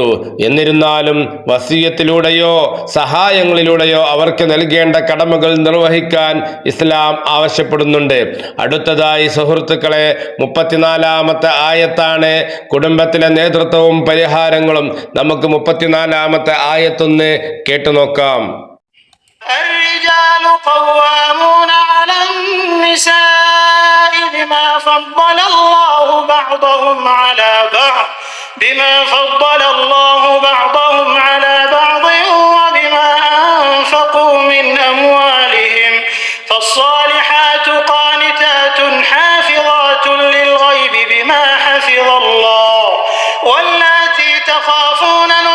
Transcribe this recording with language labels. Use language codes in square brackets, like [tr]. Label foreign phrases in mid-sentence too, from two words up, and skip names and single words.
[ml] എന്നിരുന്നാലും വസിയത്തിലൂടെയോ സഹായങ്ങളിലൂടെയോ അവർക്ക് നൽകേണ്ട കടമകൾ നിർവഹിക്കാൻ ഇസ്ലാം ആവശ്യപ്പെടുന്നുണ്ട്. അടുത്തതായി സുഹൃത്തുക്കളെ 34-ാമത്തെ ആയത്താണ് കുടുംബത്തിലെ നേതൃത്വവും പരിഹാരങ്ങളും. നമുക്ക് 34-ാമത്തെ ആയത്തൊന്ന് കേട്ടുനോക്കാം. [ar] الرجال قوامون على النساء بما فضل الله بعضهم على بعض وبما أنفقوا من أموالهم فالصالحات قانتات حافظات للغيب بما حفظ الله واللاتي تخافون